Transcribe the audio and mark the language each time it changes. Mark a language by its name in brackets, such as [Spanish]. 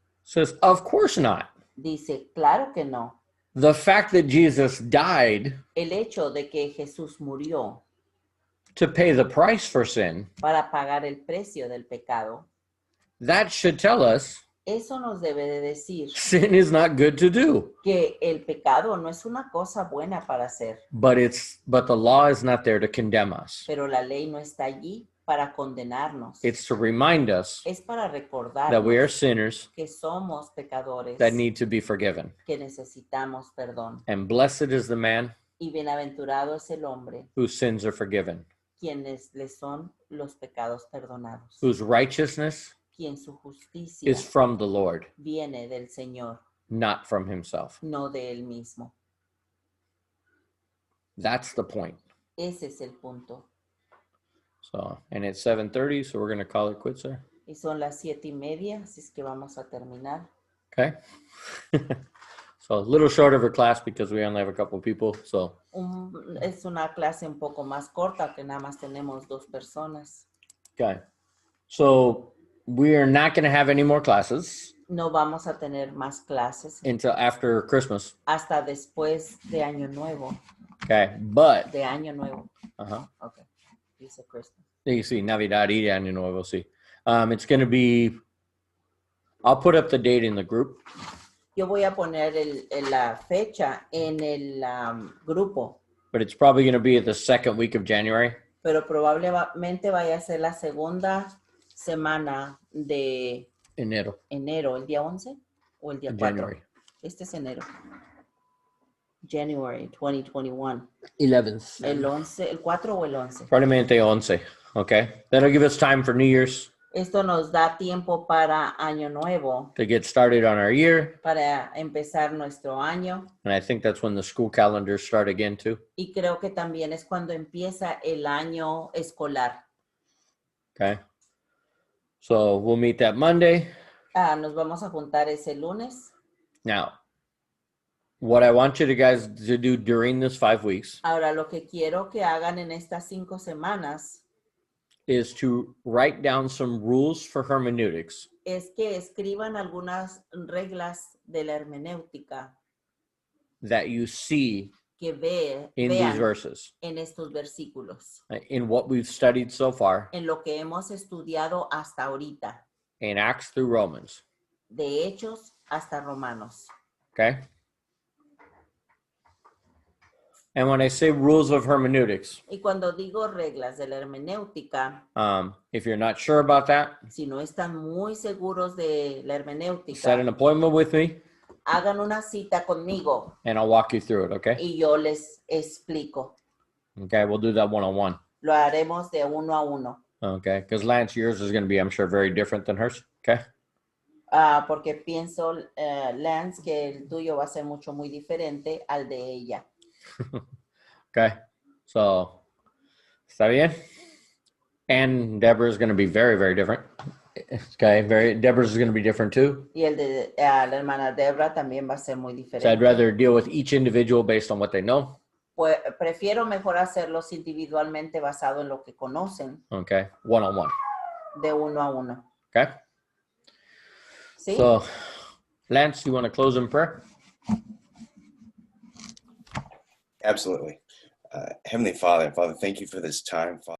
[English] Says, of course not. [Spanish] Dice, claro que no. [English] The fact that Jesus died [Spanish] El hecho de que Jesús murió [English] to pay the price for sin, [Spanish] para pagar el precio del pecado, [English] that should tell us [Spanish] eso nos debe de decir [English] sin is not good to do. [Spanish] que el pecado no es una cosa buena para hacer, [English] But the law is not there to condemn us. [Spanish] pero la ley no está allí para condenarnos. [English] It's to remind us [Spanish] Es para [English] that we [Spanish] recordarnos [English] are sinners [Spanish] que somos pecadores, [English] that need to be forgiven. [Spanish] que necesitamos perdón. [English] And blessed is the man [Spanish] Y bienaventurado es el hombre, [English] whose sins are forgiven, [Spanish] quienes le son los pecados perdonados, [English] whose righteousness [Spanish] quien su justicia [English] is from the Lord, [Spanish] viene del Señor, [English] not from himself. [Spanish] no de él mismo. [English] That's the point. [Spanish] Ese es el punto. [English] So, and it's 7:30, so we're going to call it quits there. [Spanish] Y son las 7:30, así es que vamos a terminar. [English] Okay. So a little short of a class because we only have a couple of people. So, [Spanish] Es una clase un poco más corta, que nada más tenemos 2 personas. [English] okay. So we are not going to have any more classes [Spanish] No vamos a tener más clases [English] until after Christmas. [Spanish] hasta después de Año Nuevo. [English] Okay. But, [Spanish] De Año Nuevo. uh-huh. [English] Okay. [Spanish] Dice [English] Christmas. You see, [Spanish] Navidad y Año Nuevo, sí. [English] It's going to be, I'll put up the date in the group. [Spanish] Yo voy a poner la fecha en el grupo, [English] But it's probably going to be at the second week of January. [Spanish] pero probablemente vaya a ser la segunda semana de Enero. enero, el día 11 o el día 4. [English] January. [Spanish] Este es enero. [English] January 2021. 11th. [Spanish] El 11, el 4 o el 11. Probablemente 11. Okay. [English] That'll give us time for New Year's [Spanish] Esto nos da tiempo para Año Nuevo, [English] to get started on our year. [Spanish] para empezar nuestro año. [English] And I think that's when the school calendars start again too. [Spanish] Y creo que también es cuando empieza el año escolar. [English] Okay. So we'll meet that Monday. [Spanish] Nos vamos a juntar ese lunes [English] Now, what I want you guys to do during this 5 weeks [Spanish] Ahora, lo que quiero que hagan en estas 5 semanas [English] is to write down some rules for hermeneutics [Spanish] es que escriban algunas reglas de la hermenéutica [English] that you see [Spanish] que [English] in these [Spanish] vean [English] verses, [Spanish] en estos versículos, [English] in what we've studied so far [Spanish] en lo que hemos estudiado hasta ahorita, [English] in Acts through Romans. [Spanish] de Hechos hasta Romanos. [English] Okay? And when I say rules of hermeneutics, [Spanish] Y cuando digo reglas de la hermenéutica, [English] if you're not sure about that, [Spanish] si no están muy seguros de la [English] set an [Spanish] hermenéutica, [English] appointment with me [Spanish] hagan una cita conmigo [English] and I'll walk you through it, okay? [Spanish] y yo les explico. [English] Okay, we'll do that one-on-one. [Spanish] Lo haremos de uno a uno. [English] Okay, because Lance, yours is going to be, I'm sure, very different than hers. Okay? [Spanish] Porque pienso, Lance, que el tuyo va a ser mucho muy diferente al de ella. [English] Okay, so, [Spanish] ¿está bien? [English] And Deborah's going to be very, very different. Okay, Deborah's is going to be different too. [Spanish] Y el de la hermana Debra también va a ser muy [English] So I'd [Spanish] diferente. [English] rather deal with each individual based on what they know. [Spanish] Pues prefiero mejor hacerlos individualmente basado en lo que conocen, [English] Okay, one-on-one. [Spanish] de uno a uno. [English] Okay? [Spanish] ¿Sí? [English] So, Lance, you want to close in prayer? Absolutely. Heavenly Father, thank you for this time, Father.